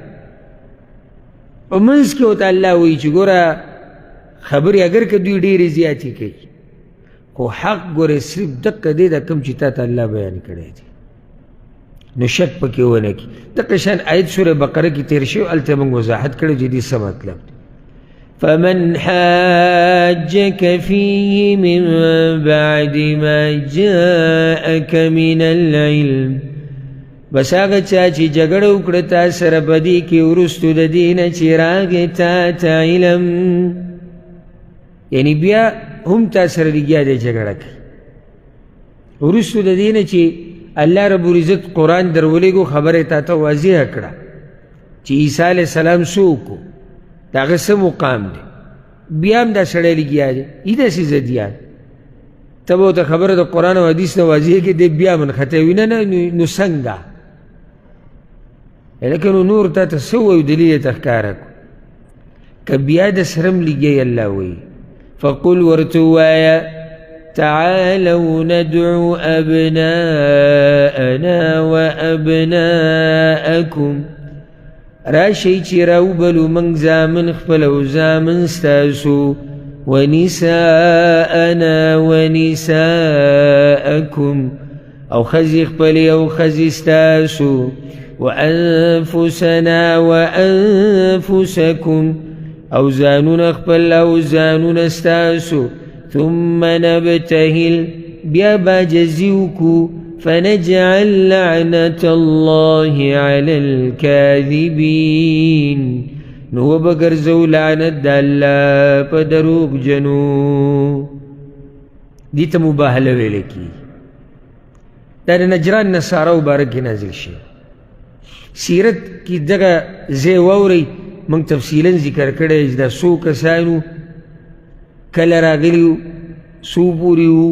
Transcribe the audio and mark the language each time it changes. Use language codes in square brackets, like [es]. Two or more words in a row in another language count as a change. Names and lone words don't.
[ps] په منځ کې ورته الله وایي چې ګوره خبرې اگر که دوی ډېرې زیاتې کوي، خو حق ګوره صرف دقه دی دا کوم چې تا ته الله بیان کړی دی، نو شک پکې ونه کړي. دقه شان آیت سوره بقره کې تېر شوی، هلته موږ وضاحت کړی چې دې څه مطلب دی. [ar] فمن حاجك فيه من بعد ما جاءك من العلم، [ps] بس هغه چا چې جګړه وکړه تا سره په دې کې وروستو د دې نه چې راغی تا ته علم، یعنی بیا هم تا سره لګیا دی جګړه کوي. وروستو د دې نه چې [ar] الله رب العزت [ps] قرآن درولېږو خبره تا ته واضحه کړه چې عیسی [ar] علیه السلام [ps] څوک و، د هغه څه مقام دی، بیا هم دا سړی لګیا دی. ای داسې ضدیان ته به ورته خبره د قرآن او حدیث نه واضحه کړې، دی بیا منختی وي. نه نو څنګه لکه نور تا ته څه ووایو دلیل یې ته ښکاره کړو. که بیا د سره هم لګیی الله وایي فقل ورته ووایه [ar] تعالوا ندعو أبناءنا وأبناءكم، [ps] راشئ چې راوبلو موږ زامن خپل او زامن ستاسو، [ar] ونساءنا ونساءكم، [ps] او ښځې خپلې او ښځې ستاسو، [ar] وأنفسنا وأنفسكم، [ps] او ځانونه خپل او ځانونه ستاسو، [ar] ثم نبتهل، [ps] بیا به جزي وکړو، [ar] فنجعل لعنة الله على الكاذبين، [ps] نو وبګرځو لعنت د الله په دروغجنو. دې ته مباهله ویل کېږي. دا د نجران نصاراو باره کې نازل شوی. سیرت کې دغه ځای واورئ، موږ تفصیلا ذکر کړی چې دا څو کسانو، کله راغلي وو، څو پورې وو.